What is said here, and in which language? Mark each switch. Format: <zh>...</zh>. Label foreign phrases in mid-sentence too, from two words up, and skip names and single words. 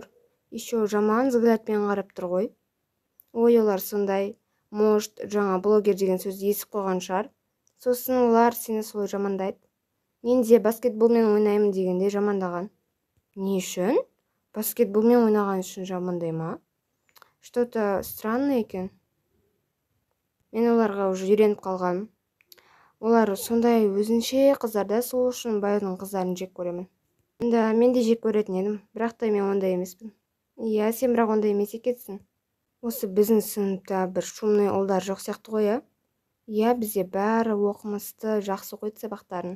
<kk>Еще жаман взглядпен қарап тұр ғой. Олар сондай, может, жаңа блогер деген сөзді естіп қойған шығар. Сосын олар сені солай жамандайды. Мен де баскетболмен ойнаймын дегенде жамандаған. Не үшін? Баскетболмен ойнаған үшін жамандай ма?</kk> <ru>Что-то странно екен.</ru> <kk>Мен оларға уже үйреніп қалғаным. Олар сондай өзінше қыздарда, сол үшін байдың қыздарын жек көремін. Мен де жек көретін едім, бірақ та мен ондай емеспін. Сен бірақ ондай емес екенсің. Осы біздің сыныпта бір шумный ұлдар жоқ сияқты ғой, бізде бәрі оқымысты, жақсы қойды сабақтарын.</kk>